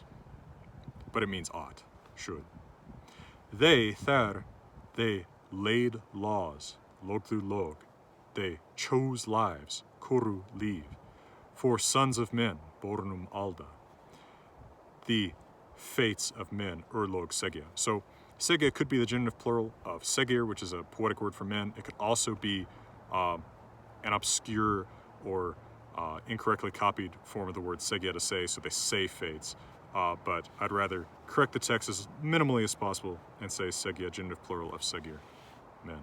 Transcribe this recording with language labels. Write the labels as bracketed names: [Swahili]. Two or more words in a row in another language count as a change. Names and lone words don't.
[English] But it means ought, should. They, þær, they laid laws, [Old Norse] logðu log. [English] They chose lives, [Old Norse] kuru leave, [English] for sons of men, [Old Norse] bornum alda. [English] The fates of men, [Old Norse] urlog segja. [English] So segja could be the genitive plural of segir, which is a poetic word for men. It could also be an obscure or incorrectly copied form of the word segja to say, so they say fates. But I'd rather correct the text as minimally as possible and say segja, genitive plural of segir, men.